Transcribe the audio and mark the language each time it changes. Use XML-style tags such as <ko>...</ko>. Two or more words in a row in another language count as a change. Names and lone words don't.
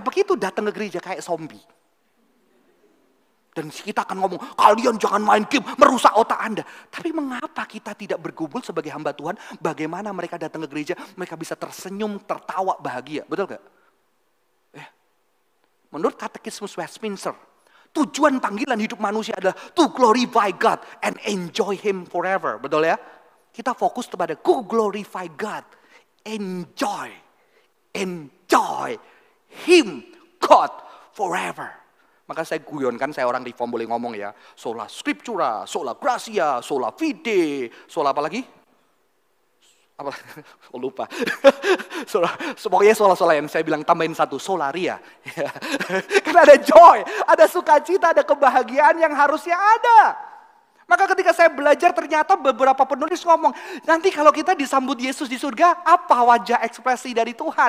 <id>Begitu datang ke gereja kayak zombie. Dan kita akan ngomong, kalian jangan main game, merusak otak Anda. Tapi mengapa kita tidak bergumul sebagai hamba Tuhan? Bagaimana mereka datang ke gereja, mereka bisa tersenyum, tertawa, bahagia. Betul gak? Menurut Katekismus Westminster, tujuan panggilan hidup manusia adalah</id> <en>to glorify God and enjoy Him forever.</en> <id>Betul ya? Kita fokus kepada</id> <en>to glorify God. Enjoy Him, God, forever.</en> <id>Maka saya guyonkan, saya orang reform boleh ngomong ya.</id> <la>Sola scriptura, sola gratia, sola fide, sola</la> <id>apa lagi? Apa? Oh, lupa. Pokoknya sola yang saya bilang tambahin satu, solaria. Karena ada joy, ada sukacita, ada kebahagiaan yang harusnya ada. Maka ketika saya belajar ternyata beberapa penulis ngomong, nanti kalau kita disambut Yesus di surga, apa wajah ekspresi dari Tuhan?</id>